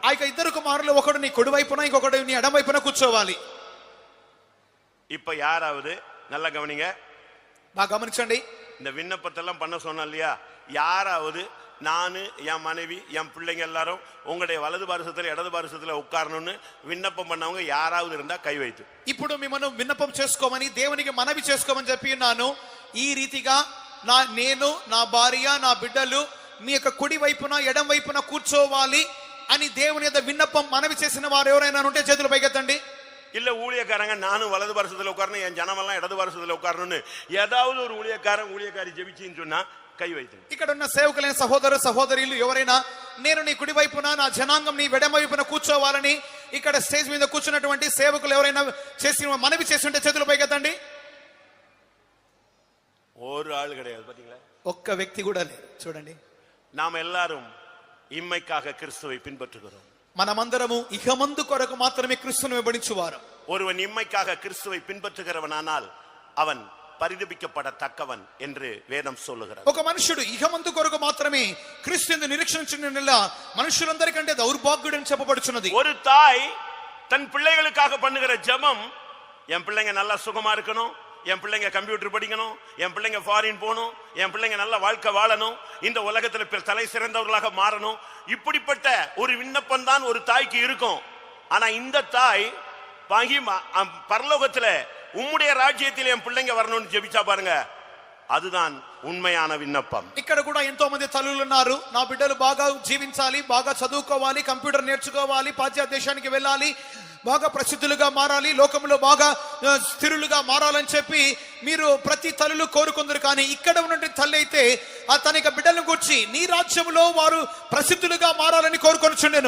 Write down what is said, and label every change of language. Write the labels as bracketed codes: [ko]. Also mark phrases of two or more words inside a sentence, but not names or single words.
[te] ఆ 2 కుమారులు ఒకడు నీ కుడి వైపున ఇంకొకడు నీ ఎడమ వైపున కూర్చోవాలి. [ta] இப்ப யாராவது நல்லா கவனிங்க, [te] బాగా గమనించండి. [ta] இந்த விண்ணப்பத்தெல்லாம் பண்ண சொன்னா இல்லையா, யாராவது நானு என் மனைவி என் பிள்ளைங்க எல்லாரும் உங்களுடைய வலது பாரசத்துல இடது பாரசத்துல உட்காரணும்னு விண்ணப்பம் பண்ணவங்க யாராவது இருந்தா கை வைத்து. [te] ఇప్పుడు మిమ్మల్ని విన్నపం చేసుకోమని దేవునికి మనవి చేసుకోమని చెప్పి ఉన్నాను. ఈ రీతిగా నేను నా భార్య నా బిడ్డలు మీ యొక్క కుడి వైపున ఎడం వైపున కూర్చోవాలి అని దేవుని యొక్క విన్నపం మనవి చేసిన వారు ఎవరైనా ఉంటే చేతులు పైకెత్తండి. [ta] இல்ல ஊழியக்காரங்க நானும் வலது பாரசத்துல உட்காரணும், என் ஜனமெல்லாம் இடது பாரசத்துல உட்காரணும்னு ஏதாவது ஒரு ஊழியக்காரி ஜெபிச்சின்னு சொன்னா கை வைத்தியம். [te] ఇక్కడ ఉన్న సేవకులైన సహోదరు సహోదరులు ఎవరైనా నేను నీ కుడి వైపున నా జనాంగం నీ ఎడమ వైపున కూర్చోవాలని ఇక్కడ స్టేజ్ మీద కూర్చున్నటువంటి సేవకులు ఎవరైనా చేసి మనవి చేస్తుంటే చేతులు పైకెత్తండి. [ta] ஒரு ஆள் கிடையாது, பாத்தீங்களா? [te] ఒక్క వ్యక్తి కూడా లేరు. చూడండి, [ta] நாம் எல்லாரும் இம்மைக்காக கிறிஸ்துவை பின்பற்றுகிறோம். [te] మనమందరము ఇహమందు కొరకు మాత్రమే క్రీస్తును వెంబడించువారు. [ta] ஒருவன் இம்மைக்காக கிறிஸ்துவை பின்பற்றுகிறவனானால் அவன் పరిదపిக்கப்படத்தக்கவன் என்று வேதம் சொல்லுகிறது. [te] ఒక మనుషుడు ఇహమందు కొరకు మాత్రమే క్రీస్తుని నిరీక్షించిన మనుషులందరికంటే దౌర్భాగ్యుడని చెప్పబడుచున్నది. [ta] ஒரு தாய் தன் பிள்ளைகளுக்காக பண்ணுகிற ஜெபம், என் பிள்ளைங்க நல்லா சுகமா இருக்கணும், என் பிள்ளைங்க கம்ப்யூட்டர் படிக்கணும், என் பிள்ளைங்க ஃபாரின் போகணும், என் பிள்ளைங்க நல்ல வாழ்க்கை வாழணும், இந்த உலகத்துல தலை சிறந்தவர்களாக மாறணும், இப்படிப்பட்ட ஒரு விண்ணப்பம் தான் ஒரு தாய்க்கு இருக்கும். ஆனா இந்த தாய் பரலோகத்துல உம்முடைய ராஜ்யத்தில் என் பிள்ளைங்க வரணும்னு ஜெபிச்சா பாருங்க, அதுதான் உண்மையான விண்ணப்பம். [te] ఇక్కడ కూడా ఎంతో మంది తల్లులు ఉన్నారు, నా బిడ్డలు బాగా జీవించాలి, బాగా చదువుకోవాలి, కంప్యూటర్ నేర్చుకోవాలి, పాశ్చాత్య దేశానికి వెళ్ళాలి, బాగా ప్రసిద్ధులుగా మారాలి, లోకంలో బాగా స్థిరులుగా మారాలని చెప్పి మీరు ప్రతి తల్లులు కోరుకుందరు. కానీ ఇక్కడ ఉన్నటువంటి తల్లి అయితే తన యొక్క బిడ్డలను గురించి నీ రాజ్యంలో వారు ప్రసిద్ధులుగా మారాలని కోరుకొనుచుండెను.